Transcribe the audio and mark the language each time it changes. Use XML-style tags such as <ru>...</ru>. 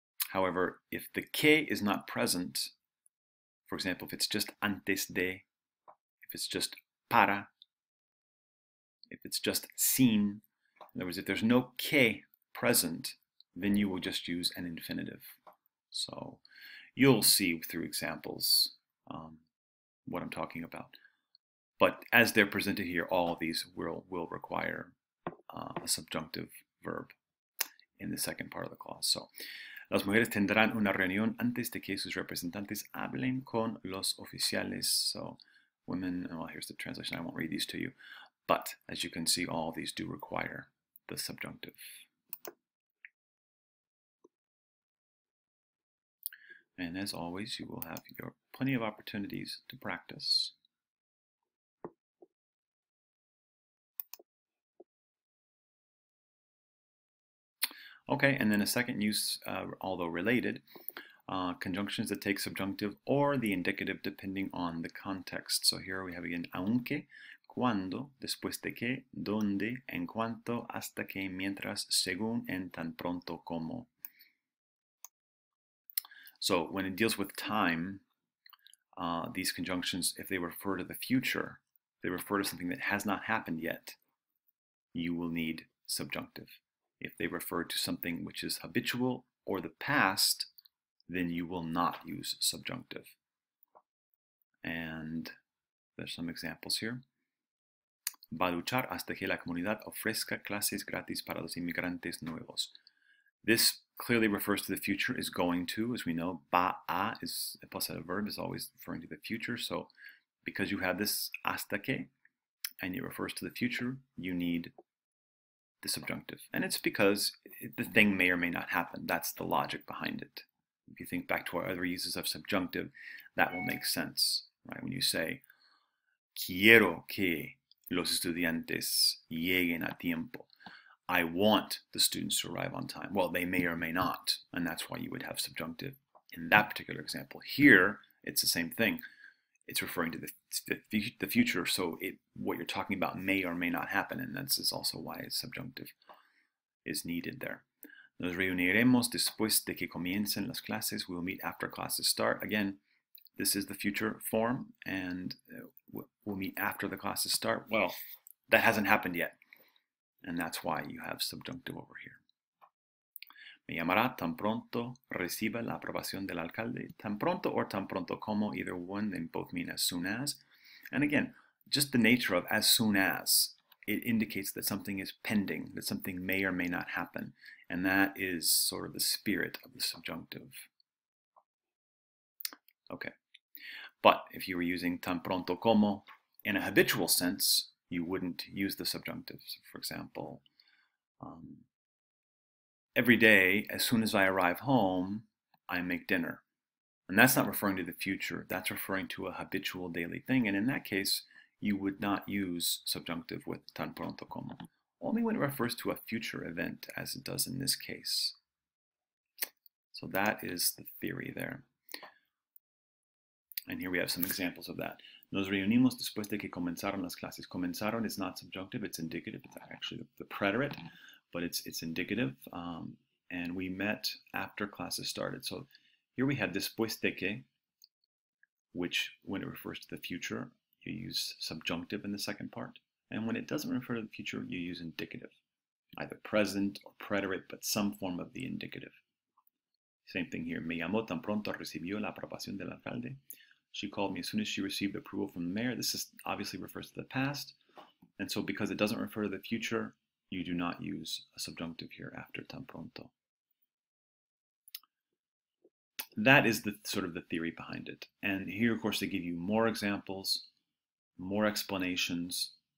<en>However, if the que is not present, for example, if it's just antes de, if it's just para, if it's just sin, in other words, if there's no que present, then you will just use an infinitive. So you'll see through examples what I'm talking about. But as they're presented here, all of these will require a subjunctive verb in the second part of the clause.</en> <es>So, las mujeres tendrán una reunión antes de que sus representantes hablen con los oficiales.</es> <en>So, women, well, here's the translation. I won't read these to you. But as you can see, all of these do require the subjunctive. And as always, you will have plenty of opportunities to practice. Okay, and then a second use, although related, conjunctions that take subjunctive or the indicative depending on the context. So here we have again</en> <es>aunque, cuando, después de que, donde, en cuanto, hasta que, mientras, según, en tan pronto como.</es> <en>So when it deals with time, these conjunctions, if they refer to the future, they refer to something that has not happened yet, you will need subjunctive. If they refer to something which is habitual or the past, then you will not use subjunctive. And there's some examples here.</en> <es>Va a luchar hasta que la comunidad ofrezca clases gratis para los inmigrantes nuevos.</es> <en>This clearly refers to the future, is going to, as we know. Va a is a possessive verb, is always referring to the future. So because you have this hasta que, and it refers to the future, you need the subjunctive. And it's because the thing may or may not happen. That's the logic behind it. If you think back to our other uses of subjunctive, that will make sense, right? When you say,</en> <es>quiero que los estudiantes lleguen a tiempo.</es> <en>I want the students to arrive on time. Well, they may or may not, and that's why you would have subjunctive in that particular example. Here, it's the same thing. It's referring to the future, so what you're talking about may or may not happen, and that's also why subjunctive is needed there.</en> <es>Nos reuniremos después de que comiencen las clases.</es> <en>We will meet after classes start. Again, this is the future form, and we'll meet after the classes start. Well, that hasn't happened yet, and that's why you have subjunctive over here.</en> <es>Me llamará tan pronto reciba la aprobación del alcalde.</es> <en>Tan pronto or tan pronto como, either one, they both mean as soon as. And again, just the nature of as soon as, it indicates that something is pending, that something may or may not happen. And that is sort of the spirit of the subjunctive. Okay. But if you were using tan pronto como in a habitual sense, you wouldn't use the subjunctive. So for example, every day, as soon as I arrive home, I make dinner. And that's not referring to the future. That's referring to a habitual daily thing. And in that case, you would not use subjunctive with tan pronto como. Only when it refers to a future event, as it does in this case. So that is the theory there. And here we have some examples of that.</en> <es>Nos reunimos después de que comenzaron las clases.</es> <en>Comenzaron is not subjunctive, it's indicative. It's actually the preterite, but it's indicative. And we met after classes started. So here we have después de que, which when it refers to the future, you use subjunctive in the second part. And when it doesn't refer to the future, you use indicative, either present or preterite, but some form of the indicative. Same thing here.</en> <es>Me llamó tan pronto recibió la aprobación del alcalde.</es> <en>She called me as soon as she received approval from the mayor. This is obviously refers to the past. And so because it doesn't refer to the future, you do not use a subjunctive here after tan pronto. That is the sort of the theory behind it. And here, of course, they give you more examples, more explanations.</en>